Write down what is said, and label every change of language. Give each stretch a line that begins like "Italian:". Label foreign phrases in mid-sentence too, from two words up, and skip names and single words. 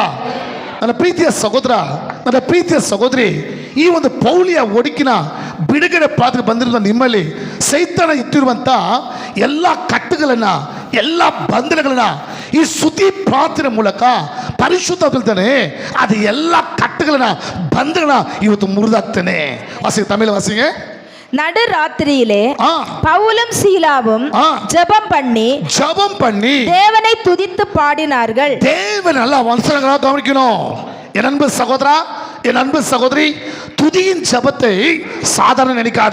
Kannada: ನನ್ನ ಪ್ರೀತಿಯ ಸಹೋದರ, ನನ್ನ ಪ್ರೀತಿಯ ಸಹೋದರಿ, ಈ ಒಂದು ಪೌಲಿಯ ಒಡಕಿನ ಬಿಡುಗಡೆ ಪ್ರಾರ್ಥನೆ ಬಂದಿರುವ ನಿಮ್ಮಲ್ಲಿ ಸೈತಾನ ಇಟ್ಟಿರುವಂಥ ಎಲ್ಲ ಕಟ್ಟುಗಳನ್ನು, ಎಲ್ಲ ಬಂಧನಗಳನ್ನು ಈ ಸ್ತುತಿ ಪ್ರಾರ್ಥನೆ ಮೂಲಕ ಪರಿಶುದ್ಧತಾನೆ ಅದು ಎಲ್ಲ ಕಟ್ಟುಗಳನ್ನು, ಬಂಧನಗಳನ್ನು ಇವತ್ತು ಮುರಿದಾಗ್ತಾನೆ. ವಾಸಿ ತಮಿಳು ವಾಸಿಗೆ
Tamil: நடுராத்திரியிலே பவுலும் சீலாவும் ஜெபம் பண்ணி தேவனை துதித்து பாடினார்கள். தேவன் நல்லா வசனங்களா கவனிக்கணும். என் அன்பு சகோதரா, என் அன்பு சகோதரி, துதியின் ஜெபத்தை சாதாரண நினைக்காத.